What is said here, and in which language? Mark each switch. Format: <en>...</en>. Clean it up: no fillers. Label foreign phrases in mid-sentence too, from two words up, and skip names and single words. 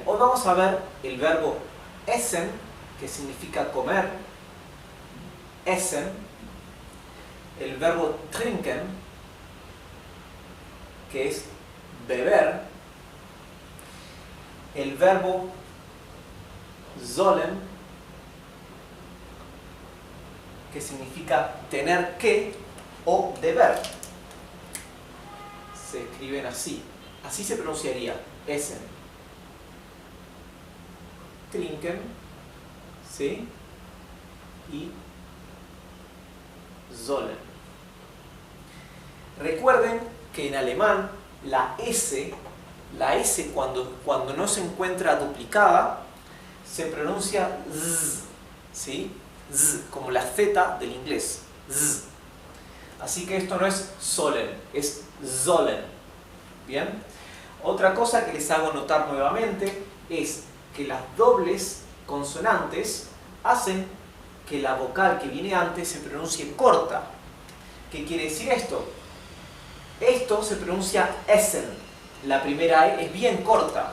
<es>Hoy vamos a ver el verbo essen, que significa comer, essen, el verbo trinken, que es beber, el verbo sollen, que significa tener que o deber. Se escriben así. Así se pronunciaría essen. Trinken, ¿sí? Y sollen. Recuerden que en alemán la S cuando no se encuentra duplicada se pronuncia z, ¿sí? Z, como la Z del inglés. Z. Así que esto no es sollen, es sollen. ¿Bien? Otra cosa que les hago notar nuevamente es que las dobles consonantes hacen que la vocal que viene antes se pronuncie corta. ¿Qué quiere decir esto? Esto se pronuncia essen. La primera E es bien corta.</es>